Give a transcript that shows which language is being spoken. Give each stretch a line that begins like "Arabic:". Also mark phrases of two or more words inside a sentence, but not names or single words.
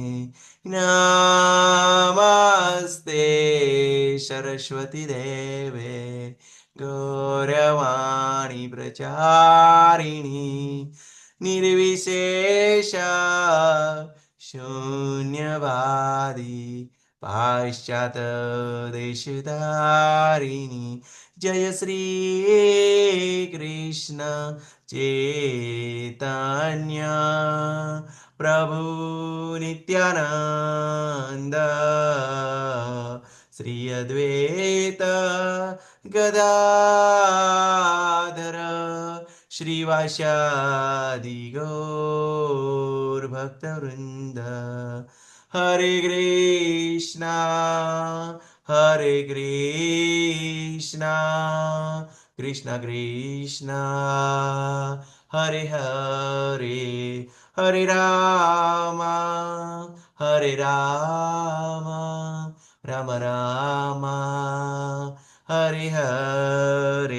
Sanskrit: नमस्ते सरस्वती देवे गौरवाणी प्रचारिणी निर्विशेष शून्यवादी पाश्चात देशधारिणी. जय श्री कृष्ण चैतन्य प्रभु नित्यानंद શ્રી અદ્વૈત ગદાધર શ્રીવાસાદિ ગૌર ભક્તવૃંદ. હરે કૃષ્ણ કૃષ્ણ કૃષ્ણ હરે હરે, હરે રામ રામ રામ હરે હરે.